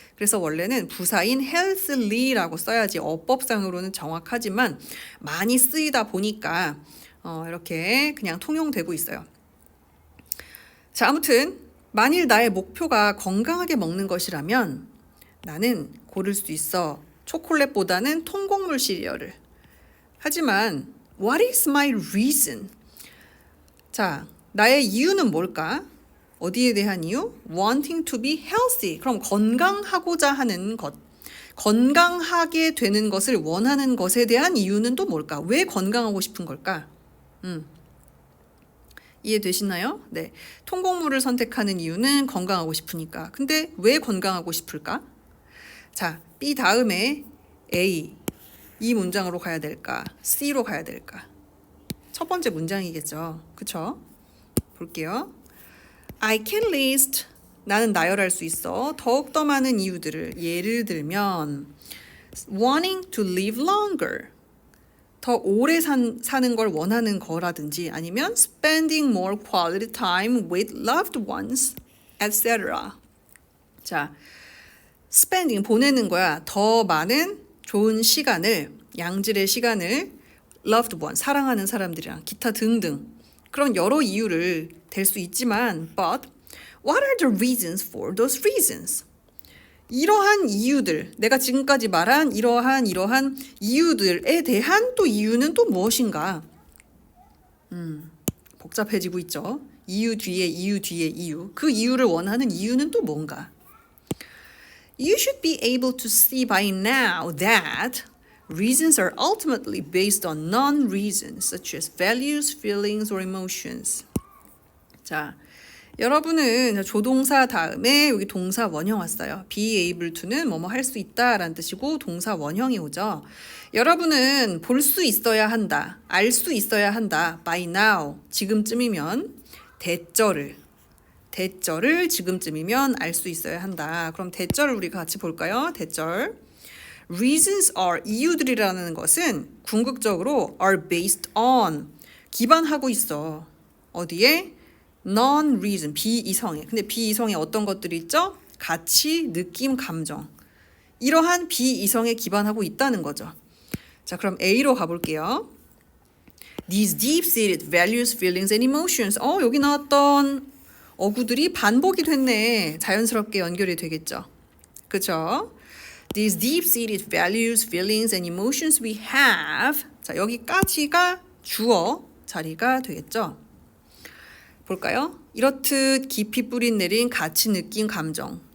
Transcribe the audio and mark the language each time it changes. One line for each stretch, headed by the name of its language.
Korean: 그래서 원래는 부사인 healthly라고 써야지 어법상으로는 정확하지만 많이 쓰이다 보니까 이렇게 그냥 통용되고 있어요. 자, 아무튼 만일 나의 목표가 건강하게 먹는 것이라면 나는 고를 수 있어. 초콜릿보다는 통곡물 시리얼을. 하지만
English: what is my reason?
Korean: 자, 나의 이유는 뭘까? 어디에 대한 이유?
English: wanting to be healthy.
Korean: 그럼 건강하고자 하는 것. 건강하게 되는 것을 원하는 것에 대한 이유는 또 뭘까? 왜 건강하고 싶은 걸까? 이해되시나요? 네. 통곡물을 선택하는 이유는 건강하고 싶으니까. 근데 왜 건강하고 싶을까? 자, B 다음에 A. 이 문장으로 가야 될까? C로 가야 될까? 첫 번째 문장이겠죠. 그쵸? 볼게요.
English: I can list.
Korean: 나는 나열할 수 있어. 더욱더 많은 이유들을. 예를 들면
English: wanting to live longer.
Korean: 더 오래 사는 걸 원하는 거라든지 아니면
English: spending more quality time with loved ones, etc.
Korean: 자, spending 보내는 거야. 더 많은 좋은 시간을, 양질의 시간을 loved one, 사랑하는 사람들이랑 기타 등등 그런 여러 이유를 댈 수 있지만
English: but what are the reasons for those reasons?
Korean: 이러한 이유들, 내가 지금까지 말한 이러한 이유들에 대한 또 이유는 또 무엇인가? 복잡해지고 있죠. 이유 뒤에 이유. 그 이유를 원하는 이유는 또 뭔가?
English: You should be able to see by now that reasons are ultimately based on non-reasons, such as values, feelings, or emotions.
Korean: 자, 여러분은 조동사 다음에 여기 동사 원형 왔어요. be able to는 뭐뭐 할 수 있다라는 뜻이고 동사 원형이 오죠. 여러분은 볼 수 있어야 한다. 알 수 있어야 한다. by now, 지금쯤이면 대절을 지금쯤이면 알 수 있어야 한다. 그럼 대절을 우리가 같이 볼까요? 대절.
English: Reasons are
Korean: 이유들이라는 것은 궁극적으로
English: are based on
Korean: 기반하고 있어. 어디에? non-reason, 비이성에. 근데 비이성에 어떤 것들이 있죠? 가치, 느낌, 감정. 이러한 비이성에 기반하고 있다는 거죠. 자, 그럼 A로 가볼게요.
English: These deep-seated values, feelings, and emotions.
Korean: 여기 나왔던 어구들이 반복이 됐네. 자연스럽게 연결이 되겠죠. 그렇죠?
English: These deep-seated values, feelings, and emotions we have.
Korean: 자, 여기까지가 주어 자리가 되겠죠. 볼까요? 이렇듯 깊이 뿌린 내린 가치, 느낌, 감정.